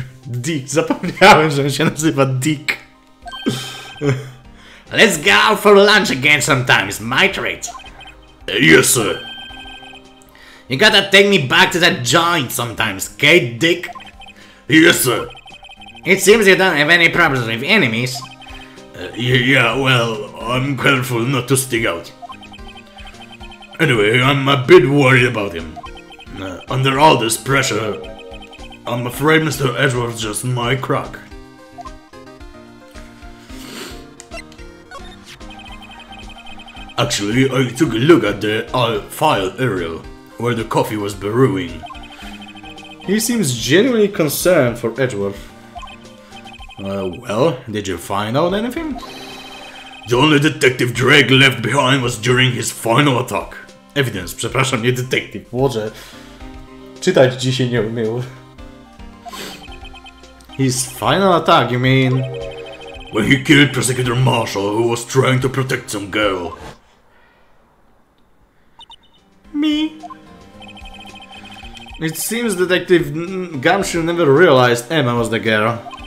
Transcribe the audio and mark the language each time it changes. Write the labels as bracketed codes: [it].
[pl] Dick, zapomniałem, że on się nazywa Dick. [en] Let's go out for lunch again sometime, it's my treat. Yes, sir. You gotta take me back to that joint sometimes, okay, dick? Yes, sir. It seems you don't have any problems with enemies. Yeah, well, I'm careful not to stick out. Anyway, I'm a bit worried about him. Under all this pressure, I'm afraid Mr. Edgeworth just might crack. Actually, I took a look at the file area, where the coffee was brewing. He seems genuinely concerned for Edgeworth. Well, did you find out anything? The only detective Drake left behind was during his final attack. [pl] Evidence, przepraszam, nie detective. Boże, czytać dzisiaj nie umiał. [en] His final attack, you mean? When he killed Prosecutor Marshall, who was trying to protect some girl. Me? It seems Detective Gumshoe never realized Emma was the girl.